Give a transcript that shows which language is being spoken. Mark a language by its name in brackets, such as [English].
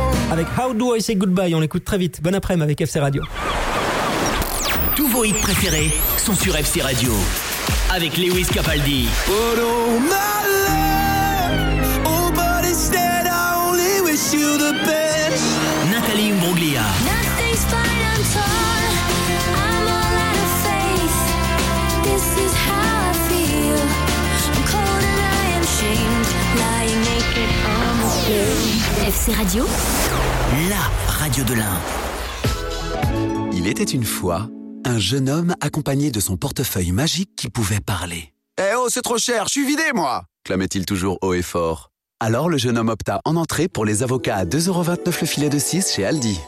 [French] Avec How Do I Say Goodbye. On l'écoute très vite. Bon après-midi avec FC Radio. Tous vos hits préférés sont sur FC Radio avec Lewis Capaldi. [English] Put on my love, oh but instead I only wish you the best. Nathalie Imbruglia. Nothing's fine, I'm torn. I'm all out of faith. This is how I feel. I'm cold and I am shamed. Lying naked on the floor. [French] FC Radio, la radio de l'Ain. Il était une fois un jeune homme accompagné de son portefeuille magique qui pouvait parler. Hey « Eh oh, c'est trop cher, je suis vidé, moi !» clamait-il toujours haut et fort. Alors le jeune homme opta en entrée pour les avocats à 2,29€ le filet de 6 chez Aldi.